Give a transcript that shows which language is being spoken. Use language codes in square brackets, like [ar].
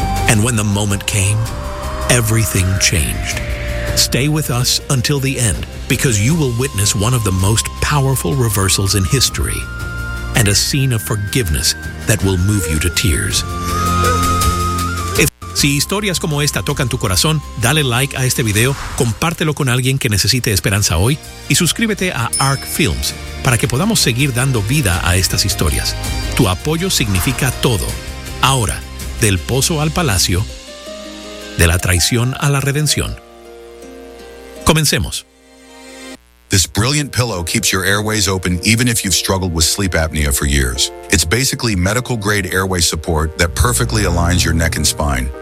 [en] And when the moment came, everything changed. Stay with us until the end, because you will witness one of the most powerful reversals in history and a scene of forgiveness that will move you to tears. [es] Si historias como esta tocan tu corazón, dale like a este video, compártelo con alguien que necesite esperanza hoy y suscríbete a ARC Films para que podamos seguir dando vida a estas historias. Tu apoyo significa todo. Ahora, del pozo al palacio, de la traición a la redención. Comencemos. [en] This brilliant pillow keeps your airways open even if you've struggled with sleep apnea for years. It's basically medical-grade airway support that perfectly aligns your neck and spine.